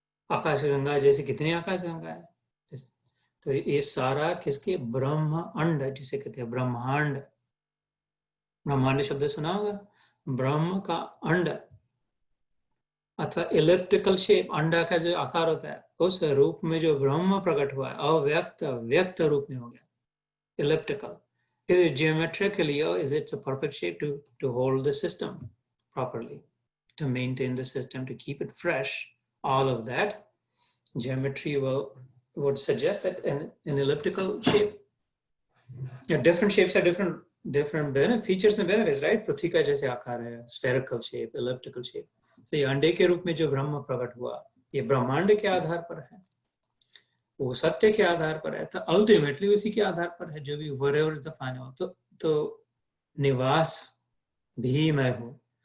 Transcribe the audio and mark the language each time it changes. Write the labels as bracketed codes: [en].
[hi] आकाशगंगा जैसे कितनी आकाशगंगा है, तो ये सारा किसके, ब्रह्म अंड जिसे कहते हैं, ब्रह्मांड। ब्रह्मांड शब्द सुना होगा, ब्रह्म का अंड अथवा इलिप्टिकल शेप, अंडा का जो आकार होता है, उस रूप में जो ब्रह्म प्रकट हुआ है, अव्यक्त व्यक्त रूप में हो गया, elliptical. [en] Is it geometrically, or is it a perfect shape to hold the system properly, to maintain the system, to keep it fresh? All of that geometry would suggest that an elliptical shape. Yeah, different shapes are different features and benefits, right? [hi] पृथ्वी का जैसे आकार है, spherical shape, elliptical shape. So ये अंडे के रूप में जो ब्रह्म प्रकट हुआ, ये ब्रह्मांड के आधार पर है, वो सत्य के आधार पर है, तो अल्टीमेटली उसी के आधार पर है, जो भी [en] whatever is the final, [hi] तो निवास भी मैं हूं।